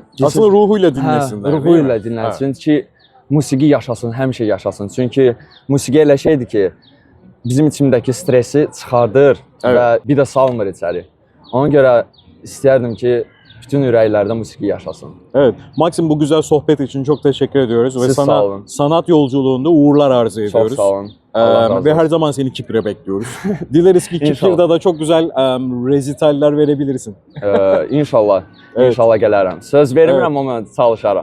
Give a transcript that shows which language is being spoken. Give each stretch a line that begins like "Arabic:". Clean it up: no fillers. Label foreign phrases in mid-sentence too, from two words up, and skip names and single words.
Azerbaijani: aslında ruhuyla dinlesinlər. Ruhuyla dinləsin ki, musiqi yaşasın, həmişə yaşasın. Çünki musiqi elə şeydir ki, bizim içimdəki stresi çıxardır və bir də salmır içəri. Ona görə istəyərdim ki, bütün ürəklərdə musiqi yaşasın.
Turkish: Evet, Maksim bu güzel sohbet için çok teşekkür ediyoruz ve Siz sana sağ olun. sanat yolculuğunda uğurlar arzu ediyoruz. Çok sağ olun. Allah razı olsun. Ve her zaman seni Kipr'e bekliyoruz. Dileriz ki İnşallah. Kipr'de da çok güzel rezitaller verebilirsin. İnşallah, Evet.
Azerbaijani: inşallah gələrəm. Söz vermirəm ama çalışaram.